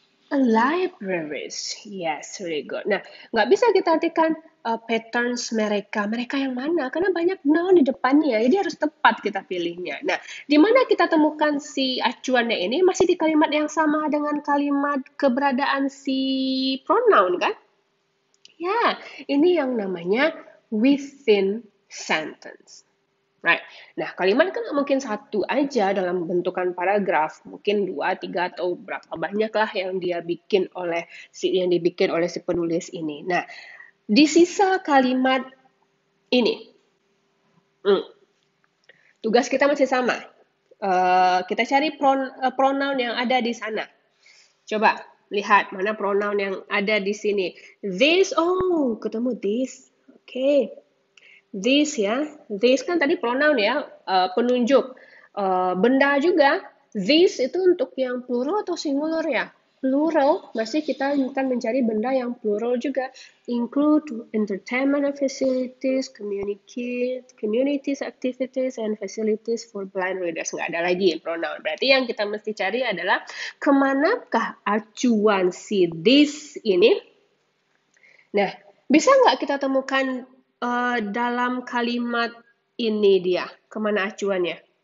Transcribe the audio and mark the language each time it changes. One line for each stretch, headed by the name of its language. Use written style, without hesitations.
English: Libraries, yes, very good.
Indonesian: Nah, nggak bisa kita artikan patterns mereka. Mereka yang mana? Karena banyak noun di depannya, jadi harus tepat kita pilihnya. Nah, di mana kita temukan si acuannya ini? Masih di kalimat yang sama dengan kalimat keberadaan si pronoun, kan? Ya, ini yang namanya
English: within sentence. Right.
Indonesian: Nah, kalimat kan mungkin satu aja dalam bentukan paragraf, mungkin dua, tiga, atau berapa banyak lah yang dibikin oleh si penulis ini. Nah, di sisa kalimat ini, tugas kita masih sama. Kita cari pronoun yang ada di sana. Coba lihat mana pronoun yang ada di sini.
English: This, oh,
Indonesian: ketemu this. Oke. This ya, this kan tadi pronoun ya, penunjuk. Benda juga, this itu untuk yang plural atau singular ya? plural, masih kita akan mencari benda yang plural juga.
English: Include entertainment facilities, communities activities, and facilities for blind readers.
Indonesian: Nggak ada lagi pronoun. Berarti yang kita mesti cari adalah kemanakah acuan si this ini. Nah, bisa nggak kita temukan dalam kalimat ini dia, kemana acuannya?